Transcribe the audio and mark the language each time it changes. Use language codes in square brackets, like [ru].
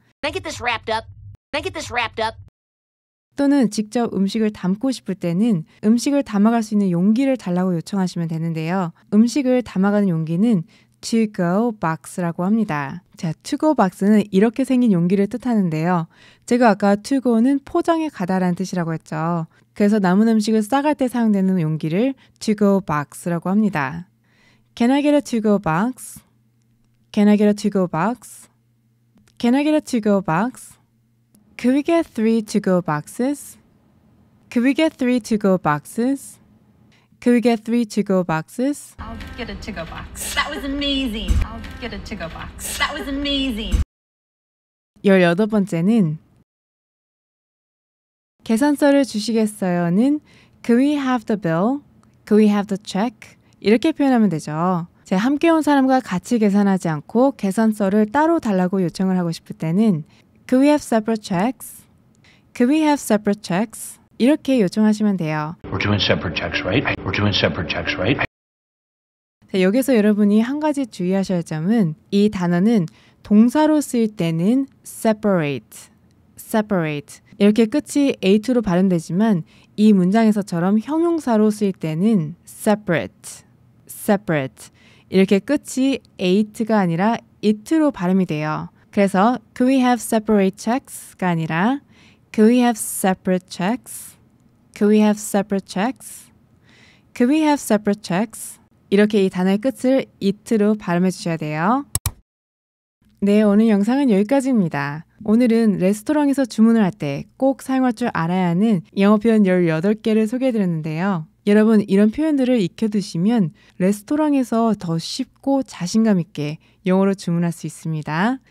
[en] Can I get this wrapped up? Can I get this wrapped up? [ko] 또는 직접 음식을 담고 싶을 때는 음식을 담아갈 수 있는 용기를 달라고 요청하시면 되는데요. 음식을 담아가는 용기는 to-go box라고 합니다. 자, to-go box는 이렇게 생긴 용기를 뜻하는데요. 제가 아까 to-go는 포장해 가다라는 뜻이라고 했죠. 그래서 남은 음식을 싸갈 때 사용되는 용기를 to-go box라고 합니다. [en] Can I get a to-go box? Can I get a to-go box? Can I get a to-go box? Could we get 3 to-go boxes? Could we get 3 to-go boxes? Could we get 3 to-go boxes? I'll get a to-go box. That was amazing. I'll get a to-go box. That was amazing. [ko] 18번째는 계산서를 주시겠어요는 [en] Could we have the bill? Could we have the check? [ko] 이렇게 표현하면 되죠. 제가 함께 온 사람과 같이 계산하지 않고 계산서를 따로 달라고 요청을 하고 싶을 때는 [en] Could we have separate checks? Could we have separate checks? [ko] 이렇게 요청하시면 돼요. [en] We're doing separate checks, right? We're doing separate checks, right? [ko] 자, 여기서 여러분이 한 가지 주의하셔야 할 점은 이 단어는 동사로 쓰일 때는 separate, separate 이렇게 끝이 a2로 발음되지만 이 문장에서처럼 형용사로 쓰일 때는 separate, separate 이렇게 끝이 at가 아니라 it로 발음이 돼요. 그래서 [en] Could we have separate checks가 아니라 Could we have separate checks? Could we have separate checks? Could we have separate checks? [ko] 이렇게 이 단어의 끝을 it로 발음해 주셔야 돼요. 네, 오늘 영상은 여기까지입니다. 오늘은 레스토랑에서 주문을 할 때 꼭 사용할 줄 알아야 하는 영어 표현 18개를 소개해드렸는데요. 여러분 이런 표현들을 익혀두시면 레스토랑에서 더 쉽고 자신감 있게 영어로 주문할 수 있습니다.